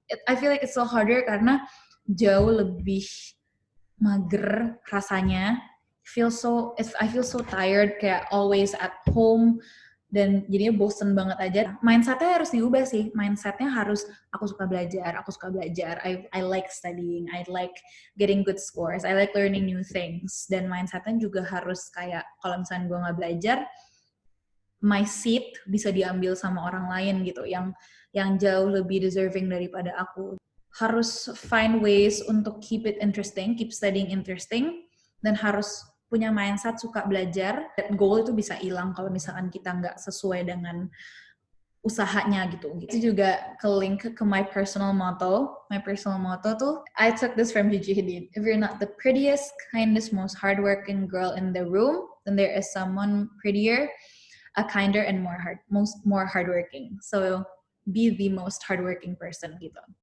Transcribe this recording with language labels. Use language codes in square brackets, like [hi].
[en] I feel like it's so harder [id] karena jauh lebih mager rasanya. [en] I feel so tired, kayak always at home, [id] dan jadinya bosen banget aja. Mindsetnya harus diubah sih. Mindsetnya harus, aku suka belajar. [en] I like studying. I like getting good scores. I like learning new things. [id] Dan mindsetnya juga harus kayak, kalau misalnya gue nggak belajar, [en] my seat [id] bisa diambil sama orang lain gitu, yang jauh lebih deserving daripada aku. Harus [en] find ways [id] untuk [en] keep it interesting, keep studying interesting, [id] dan harus punya mindset suka belajar. [en] That goal [id] itu bisa hilang kalau misalkan kita nggak sesuai dengan usahanya gitu. Itu juga ke-link ke [en] my personal motto. My personal motto tuh, I took this from Gigi Hadid. If you're not the prettiest, kindest, most hardworking girl in the room, then there is someone prettier, a kinder, and more hardworking. So be the most hardworking person gitu.